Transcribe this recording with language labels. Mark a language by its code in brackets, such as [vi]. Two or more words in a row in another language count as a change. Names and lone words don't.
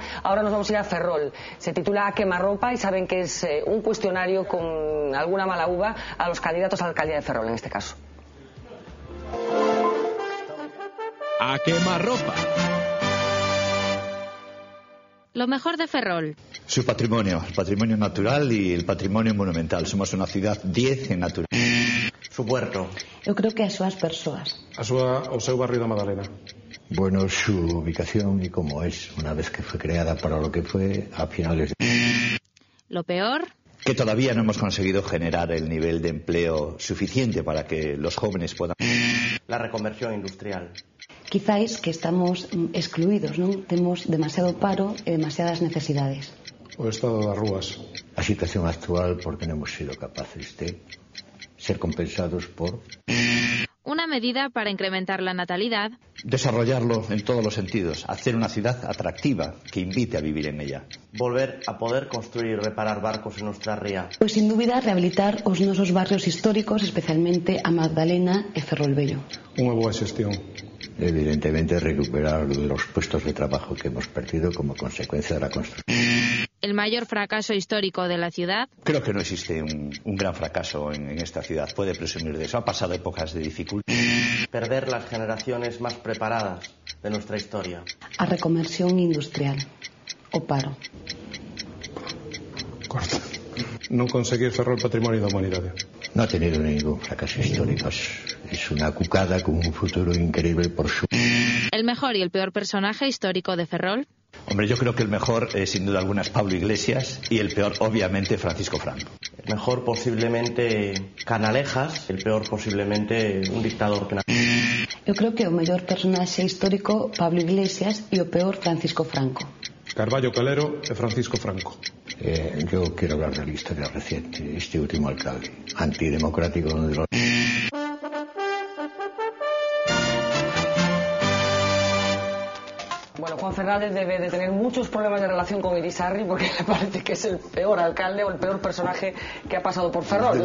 [es] Ahora nos vamos a ir a Ferrol, se titula A quemarropa y saben que es un cuestionario con alguna mala uva a los candidatos a la alcaldía de Ferrol en este caso. A quemarropa. Lo mejor de Ferrol. Su patrimonio, el patrimonio natural y el patrimonio monumental. Somos una ciudad 10 en natural. Su puerto. [gl] Eu creo que as súas persoas. O seu barrio da Madalena. [es] Bueno, su ubicación y cómo es, una vez que fue creada para lo que fue a finales de... Lo peor. Que todavía no hemos conseguido generar el nivel de empleo suficiente para que los jóvenes puedan... La reconversión industrial. [gl] Quizáis que estamos excluídos, non? Temos demasiado paro e demasiadas necesidades. O estado das rúas. [es] La situación actual porque no hemos sido capaces de ser compensados por... Una medida para incrementar la natalidad. Desarrollarlo en todos los sentidos, hacer una ciudad atractiva que invite a vivir en ella. Volver a poder construir y reparar barcos en nuestra ría. [gl] Pois sin dúbida rehabilitar os nosos barrios históricos, especialmente a Magdalena e Ferrolvello. Unha boa xestión. [es] Evidentemente recuperar los puestos de trabajo que hemos perdido como consecuencia de la construcción. El mayor fracaso histórico de la ciudad. Creo que no existe un gran fracaso en esta ciudad. Puede presumir de eso. Ha pasado épocas de dificultad. Perder las generaciones más preparadas de nuestra historia. [gl] A reconversión industrial. O paro. Corta. Non conseguir Ferrol patrimonio da humanidade. [es] No ha tenido ningún fracaso histórico. Es una cucada con un futuro increíble por su... El mejor y el peor personaje histórico de Ferrol. Hombre, yo creo que el mejor, sin duda alguna, es Pablo Iglesias y el peor, obviamente, Francisco Franco. El mejor, posiblemente, Canalejas. El peor, posiblemente, un dictador que... [gl] Eu creo que o mellor personaxe histórico Pablo Iglesias e o peor Francisco Franco. Carballo Calero e Francisco Franco. [es] Yo quiero hablar de la historia reciente. Este último alcalde, antidemocrático de los... Bueno, Juan Fernández debe de tener muchos problemas de relación con Irisarri porque me parece que es el peor alcalde o el peor personaje que ha pasado por Ferrol.